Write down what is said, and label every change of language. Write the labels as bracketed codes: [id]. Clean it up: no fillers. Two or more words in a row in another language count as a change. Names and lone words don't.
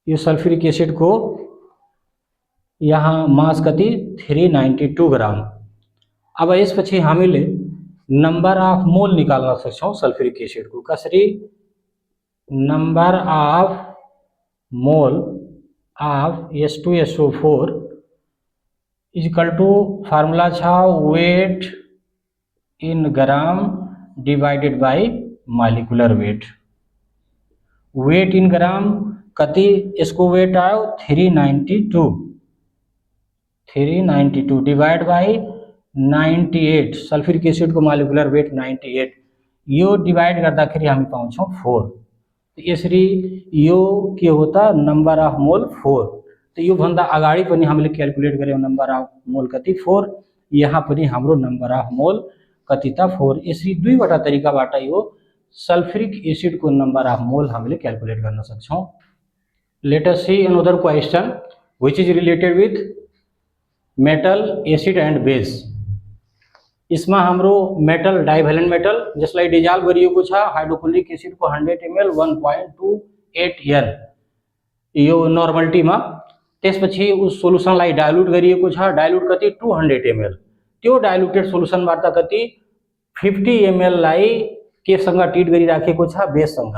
[ne] यो [en] sulfuric acid [ne] को यहाँ मास कति 392 ग्राम। अब यसपछि हामीले [en] number of mole [ne] निकाल्न सक्छौं [en] sulfuric acid [ne] को। [en] कसरी? number of mole of H2SO4 is equal to formula छ weight in gram divided by molecular weight. weight in gram [ne] कति इसको वेट आयो 392 [en] divide by [ne] 98 [en] sulfuric acid [ne] को [en] molecular weight [ne] 98 यो डिवाइड गर्दाखेरि हामी पाउँछौं 4। यसरी यो के होता [en] number of mole [ne] 4। तो यो भन्दा अगाडि पनि हामीले क्याल्कुलेट गर्यौं [en] number of mole [ne] कति 4। यहाँ पनि हाम्रो [en] number of mole [ne] कति त 4। यसरी दुईवटा तरिकाबाट यो [en] sulfuric acid [ne] को [en] number of mole [ne] हामीले क्याल्कुलेट गर्न सक्छौं। [en] let us see another question which is related with metal acid and base. [ne] इसमें हाम्रो मेटल [en] divalent metal [ne] जसलाई डिजल्भ गरिएको छ [en] hydrochloric acid [ne] को 100 ml 1.28 N यो नर्मलिटीमा। त्यसपछि उस सोलुसनलाई डाइल्युट गरिएको छ, डाइल्युट कति 200 ml। त्यो डाइल्युटेड सोलुसनबाट कति 50 ml लाई केसँग ट्रिट गरिराखेको छ बेससँग।